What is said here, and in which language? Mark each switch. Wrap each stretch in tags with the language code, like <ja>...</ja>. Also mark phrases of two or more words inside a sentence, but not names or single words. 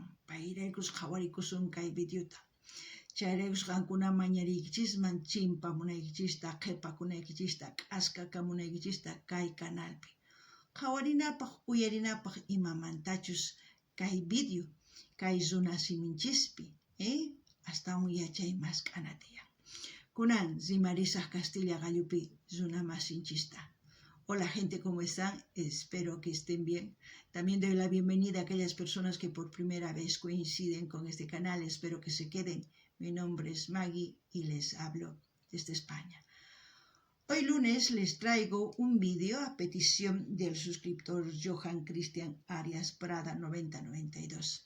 <qu>Payraykus qhawarikusun kay videota. Chayraykus qankuna mañariykichisman chimpamunaykichista, qhipakunaykichista, k'askakamunaykichista kay canalpi. Qhawarinapaq, uyarinapaq imamantachus kay video, kay runa siminchispi, astawan yachay mask'ana tiyan. Kunan rimarisaq Castilla Gallupi runa masinchista.</qu> <es>Hola gente, ¿cómo están? Espero que estén bien. También doy la bienvenida a aquellas personas que por primera vez coinciden con este canal. Espero que se queden. Mi nombre es Maggie y les hablo desde España. Hoy lunes les traigo un vídeo a petición del suscriptor Johann Christian Arias Prada 9092.</es>